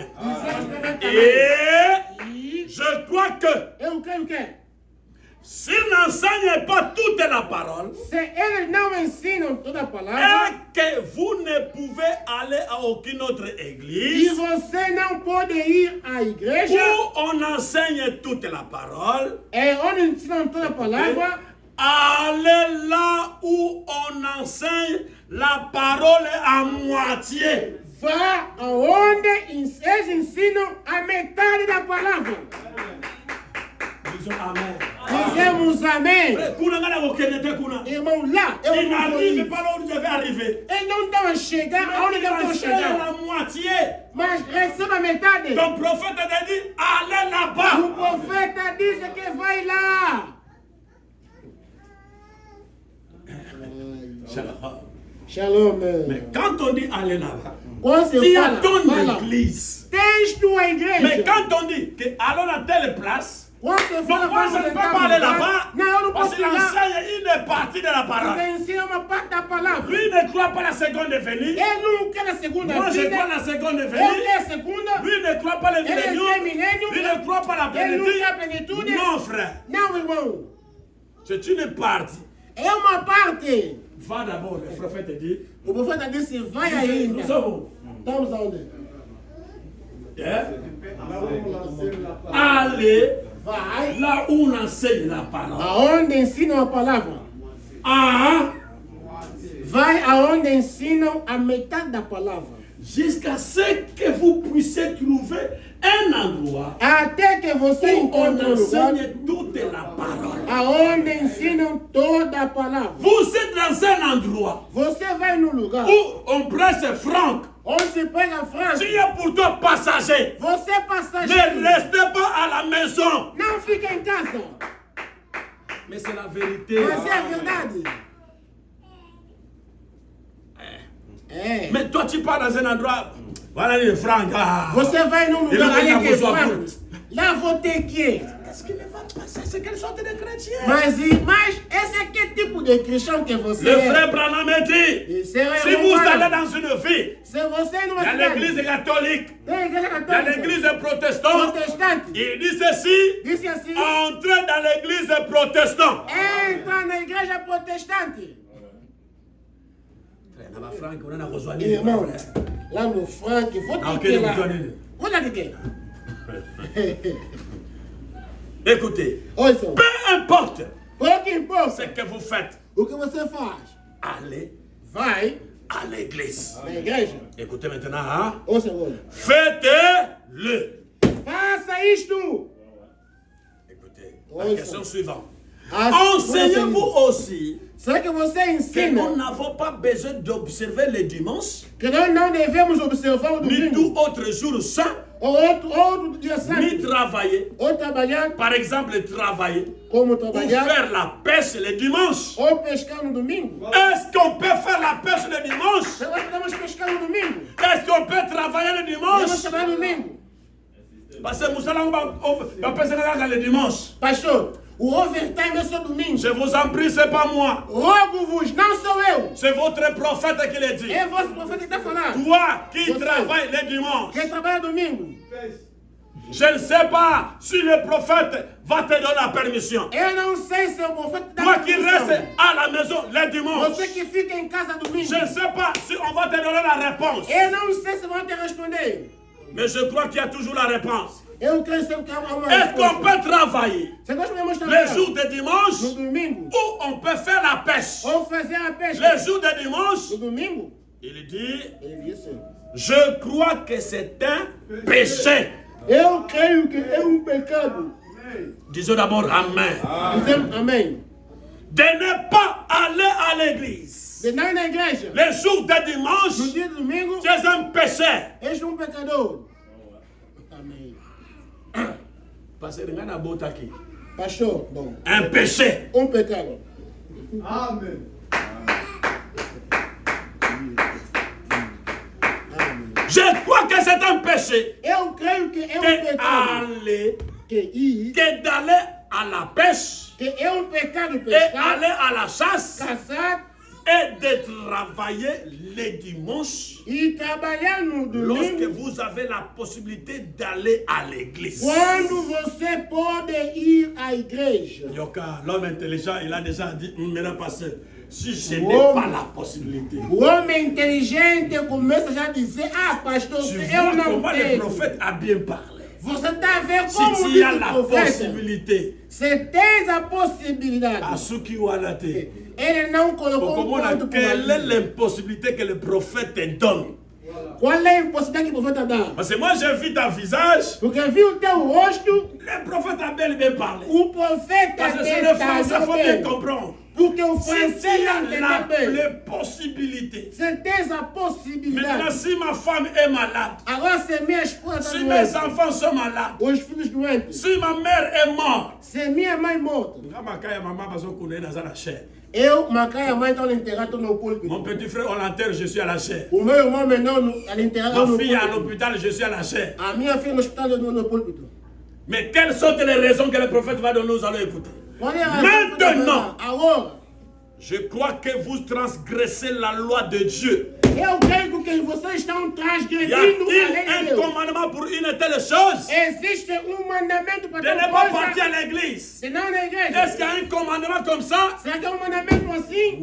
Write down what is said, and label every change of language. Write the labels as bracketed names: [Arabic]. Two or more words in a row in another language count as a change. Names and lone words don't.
[Portuguese] Dizemos também [French] Et [Portuguese] E [French] je crois que [Portuguese] eu creio que [French] s'il n'enseigne pas toute la parole, [Portuguese] se eles não ensinam toda a [French] et [Portuguese] palavra, [French] que vous ne pouvez aller à aucune autre [Portuguese] e [French] église [Portuguese] você não pode ir à igreja, [French] où on enseigne toute la parole, [Portuguese] é onde ensinam toda a palavra, [French] allez là où on enseigne la parole à moitié. [Portuguese] vá aonde eles ensinam a metade da palavra. [French] Disons Amen. [Portuguese] Dizemos amém. [French] Il [Portuguese] Irmão, lá eu não vou [French] n'arrive [Portuguese] ir. [French] pas là où il devait arriver. [Portuguese] Ele não estava a chegar aonde [French] Il [Portuguese] devia [French] enseigne [Portuguese] chegar. [French] la moitié. [Portuguese] Mas receba a metade. [French] Ton prophète a dit, allez [Portuguese] O [French] là-bas. [Portuguese] profeta disse que vai lá. [French] Shalom. Mais quand on dit aller là-bas, [Portuguese] Quando [French] il [Portuguese] você [French] y a [Portuguese] fala, [French] ton [Portuguese] vai lá. [French] église. [Portuguese] Tens tua [French] Mais [Portuguese] igreja. [French] quand on dit que allons à telle place, [Portuguese] Quando você [French] donc [Portuguese] fala, [French] moi je ne peux pas aller là-bas [Portuguese] Não, eu não [French] parce [Portuguese] posso [French] qu'il [Portuguese] ir lá. [French] enseigne une partie de la parole. [Portuguese] Você ensina uma parte da palavra. [French] Lui ne croit pas la seconde venue. [Portuguese] Ele não quer a segunda [French] Moi je [Portuguese] vida. [French] crois la seconde [Portuguese] Ele [French] venue. [Portuguese] quer a segunda. [French] Lui ne croit pas le [Portuguese] Ele quer [French] millénium. [Portuguese] milênio. [French] Lui ne croit pas la [Portuguese] Ele não quer a [French] plénitude. [Portuguese] plenitude. [French] Non frère, [Portuguese] Não, irmão. [French] c'est une partie. [Portuguese] É uma parte. [French] Va d'abord, le prophète dit. [Portuguese] O profeta disse, vai ainda. [French] Nous sommes où? [Portuguese] Estamos aonde? [French] Hein? Allez [Portuguese] Vai [French] là où on enseigne la parole. [Portuguese] aonde ensinam a palavra. Ah, Vai aonde ensinam a metade da palavra. [French] jusqu'à ce que vous puissiez trouver un endroit [Portuguese] Até que você [French] où on [Portuguese] encontre um lugar [French] enseigne toute la parole. [Portuguese] aonde ensinam toda a palavra. [French] Vous êtes dans un endroit [Portuguese] Você vai num lugar [French] où on presse franc. [Portuguese] onde se pega franco. [French] Tu es pourtant passager. [Portuguese] Você é passageiro. [French] Ne restez pas à la maison. [Portuguese] Não fica em casa. [French] Mais c'est la vérité. [Portuguese] Mas é a verdade. É. [French] Mais toi, tu pars dans un endroit. Voilà les francs. Ah. [Portuguese] Você vai num Ele lugar não ali tem que é a boa franco. Lá vou ter que. [French] Qu'est-ce qu'il va passer? C'est quelle sorte de chrétien? [Portuguese] Mas esse é que tipo de cristão que você [French] Le [Portuguese] é? [French] frère Branham dit, [Portuguese] Esse é o [French] si [Portuguese] irmão [French] vous [Portuguese] Branham. [French] allez dans une ville, [Portuguese] Se você [French] il [Portuguese] numa [French] y a [Portuguese] cidade [French] l'église catholique, [Portuguese] tem a igreja [French] il y a [Portuguese] católica, [French] l'église protestante, [Portuguese] protestante, [French] il dit ceci, [Portuguese] disse assim, [French] entrez dans l'église protestante. [Portuguese] entra na igreja protestante. Irmão, lá no Frank, vou ter que ir lá. Vou lá de quê? [French] Écoutez, [Portuguese] Ouçam, [French] peu importe [Portuguese] pouco importa [French] ce que vous faites, [Portuguese] o que você faz. [French] allez [Portuguese] Vai [French] à l'église. [Portuguese] na igreja. [French] Écoutez maintenant, hein? [Portuguese] Ouça agora. [French] Faites-le. [Portuguese] Faça isto. [French] Écoutez, Oui, la ça. question suivante. [Portuguese] As- [French] Enseignez-vous aussi [Portuguese] Será que você [French] que [Portuguese] ensina [French] nous n'avons pas besoin d'observer les dimanches, [Portuguese] que nós não devemos observar o [French] ni tout [Portuguese] domingo [French] autre jour saint, [Portuguese] ou outro dia [French] ni [Portuguese] santo, [French] travailler. [Portuguese] ou trabalhar [French] Par exemple, travailler [Portuguese] como [French] ou [Portuguese] trabalhar, [French] faire la pêche le dimanche. [Portuguese] ou pescar no domingo. [French] Est-ce qu'on peut faire la pêche le dimanche? [Portuguese] Nós podemos pescar no domingo. [French] Est-ce qu'on peut travailler le [Portuguese] Podemos [French] dimanche? [Portuguese] trabalhar no domingo. [French] Parce que Moussa va passer le dimanche. [Portuguese] Pastor, o overtime é só domingo. [French] Je vous en prie, c'est pas moi. [Portuguese] Rogo-vos, não sou eu. [French] C'est votre prophète qui le dit. [Portuguese] É vosso profeta que está falando. [French] Toi qui [Portuguese] Você. [French] travailles le dimanche. [Portuguese] Quem trabalha domingo. [French] Je ne sais pas si le prophète va te donner la permission. [Portuguese] Eu não sei se o profeta dá [French] Toi qui [Portuguese] permissão. [French] restes à la maison le dimanche. [Portuguese] Você que fica em casa domingo. [French] Je ne sais pas si on va te donner la réponse. [Portuguese] Eu não sei se vão te responder. [French] Mais je crois qu'il y a toujours la réponse. [Portuguese] Eu creio sempre que há uma [French] Est-ce qu'on [Portuguese] resposta. [French] peut travailler [Portuguese] Se nós podemos [French] les [Portuguese] trabalhar [French] jours de [Portuguese] no [French] dimanche [Portuguese] domingo [French] ou on peut faire la pêche? [Portuguese] ou fazer a pesca [French] Les jours de dimanche, [Portuguese] no domingo, [French] il dit, [Portuguese] ele disse, [French] je crois que c'est un péché. [Portuguese] eu creio que é pecado. [French] Disons d'abord Amen. [Portuguese] Dizemos amém. [French] De ne pas aller à l'église. [Portuguese] De não ir na igreja, [French] Les jours de [Portuguese] no [French] dimanche, [Portuguese] dia de domingo, [French] c'est un péché. [Portuguese] és pecador. Amém. [French] Parce que regarde la beauté qui. [Portuguese] Pastor, bom, [French] Un péché. pecado. Amen. Je crois que c'est un péché. [Portuguese] Eu creio que é [French] Que [Portuguese] pecado. [French] aller, [Portuguese] Que ir, [French] que d'aller à la pêche [Portuguese] que é pecado [French] et [Portuguese] pescar, [French] aller à la chasse [Portuguese] caçar [French] est de travailler les dimanches lorsque vous avez la possibilité d'aller à l'église. [Portuguese] Quando você pode ir à igreja. [French] Yoka, l'homme intelligent, il a déjà dit, maintenant pasteur, si je n'ai pas la possibilité. [Portuguese] O homem inteligente começa já a dizer, pastor, [French] tu [Portuguese] eu [French] vois [Portuguese] não [French] comment le [Portuguese] tenho. [French] prophète a bien parlé. [Portuguese] Você está vendo [French] Si [Portuguese] como [French] tu [Portuguese] diz [French] as [Portuguese] o [French] la [Portuguese] profeta? [French] possibilité, [Portuguese] Você tem a possibilidade. [Lingala] Asuki Wanate, [Portuguese] Ele não colocou ponto por [French] quelle est [Portuguese] ali. [French] l'impossibilité que le prophète te donne? [Portuguese] Qual é a impossibilidade que o profeta dá? [French] Parce que moi j'ai vu ton visage, [Portuguese] Porque viu o teu rosto, [French] le prophète a bel et bien parlé. [Portuguese] o profeta [French] Parce que c'est le français, il faut bien [Portuguese] bem. [French] comprendre. [Portuguese] Porque o [French] Si [Portuguese] francês [French] tu [Portuguese] não [French] as [Portuguese] entende bem. [French] la possibilité. [Portuguese] Você tem a [French] Maintenant, [Portuguese] possibilidade. [French] si ma femme est malade, [Portuguese] Agora, se minha esposa está [French] si mes [Portuguese] doente, [French] enfants sont malades, [Portuguese] os filhos doentes, [French] si ma mère est morte, [Portuguese] se minha mãe morta, eu, Macaia, a mãe estão enterrados, estou no púlpito. [French] mon petit frère, on l'enterre, je suis à la chair. [Portuguese] O meu irmão menor, ela enterrado [French] Ma [Portuguese] no [French] fille est à [Portuguese] púlpito. [French] l'hôpital, je suis à la chair. [Portuguese] A minha filha no hospital, eu no púlpito. [French] Mais quelles sont les raisons que le prophète va donner, nous allons écouter. [Portuguese] Qual é a razão [French] Maintenant, [Portuguese] que agora, [French] je crois que vous transgressez la loi de Dieu. [Portuguese] eu creio que vocês estão [French] Y [Portuguese] transgredindo a [French] a-t-il [Portuguese] lei de [French] un [Portuguese] Deus. [French] commandement pour une telle chose? [Portuguese] Existe mandamento para [French] De ne [Portuguese] tal [French] pas [Portuguese] coisa, [French] partir à l'église. [Portuguese] senão na [French] Est-ce [Portuguese] igreja. [French] qu'il y a un commandement comme ça? [Portuguese] Será que é mandamento assim?